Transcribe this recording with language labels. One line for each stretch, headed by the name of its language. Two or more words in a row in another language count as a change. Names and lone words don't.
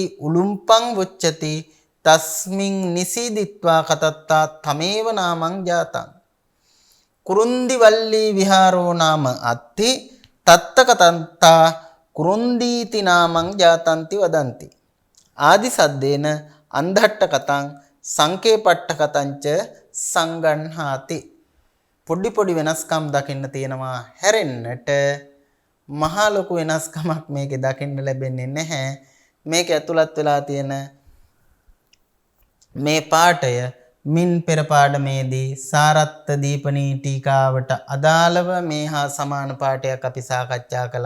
Pali: උලුම්පං වොච්චති තස්මින් නිසීදිත්වා කතත්තා තමේව නාමං ජාතං කුරුන්දි වල්ලී විහාරෝ නාම අත්ති තත්තකතන්තා කුරුන්දීති නාමං ජාතන්ති වදන්ති ආදි සද්දේන අන්ධට්ඨ කතං සංකේපට්ඨ කතංච සංගණ්හාති.
Sinhala: පොඩි පොඩි වෙනස්කම් දකින්න තියෙනවා හැරෙන්නට මහා ලොකු වෙනස්කමක් මේකේ දකින්න ලැබෙන්නේ නැහැ. මේක ඇතුළත් වෙලා තියෙන මේ පාඩය මින් පෙර පාඩමේදී සාරත්ත දීපනී ටීකාවට අදාළව මේ හා සමාන පාඩයක් අපි සාකච්ඡා කළා.